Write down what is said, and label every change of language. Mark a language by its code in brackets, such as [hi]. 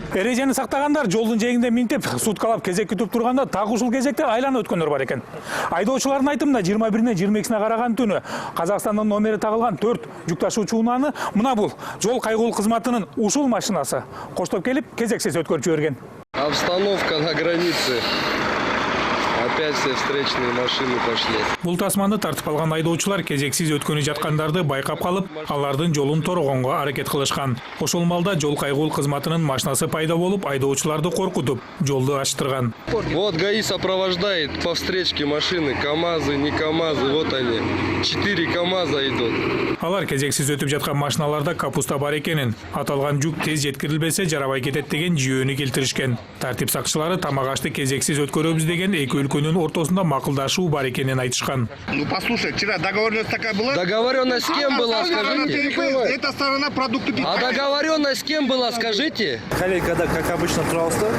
[ky] Эрежени сактагандар жолдун жээгинде минтип, суткалап кезек күтүп турганда так ушул кезекте айланып өткөндөр бар экен. Айдоочулардын айтымында 21-не 22-сине караган түнү Казакстандын номери тагылган 4 жүк ташуучу унааны мына бул жол кайгылуу кызматынын ушул машинасы коштоп келип кезексиз өткөрүп жиберген. [ru] Обстановка на границе Опять все встречные машины пошли. [ky] Бул тасманды тартып алган айдоочулар кезексиз өткөнү жаткандарды байкап калып, алардын жолун торгонго аракет кылышкан. Ошол малда жол кайгуул кызматынын машинасы пайда болуп, айдоочуларды коркутуп, жолду ачтырган. [ru] Вот ГАИ сопровождает по встречке машины, КАМАЗы, не КАМАЗы, вот они. 4 КАМАЗа идут. [ky] Алар кезексиз өтүп жаткан машиналарда капуста бар экенин, аталган жүк тез жеткирилбесе жарабай кетет деген жүйөнү келтиришкен. Тартип сакчылары тамак ашты кезексиз өткөрөбүз деген эки өлкөнүн ортосунда макулдашуу бар экенин айтышкан. [ru] Ну послушай, вчера договоренность такая была? Договоренность с кем была, скажите? Эта сторона продукты А договоренность с кем была, скажите? Коллега, как обычно, [ky] туралды.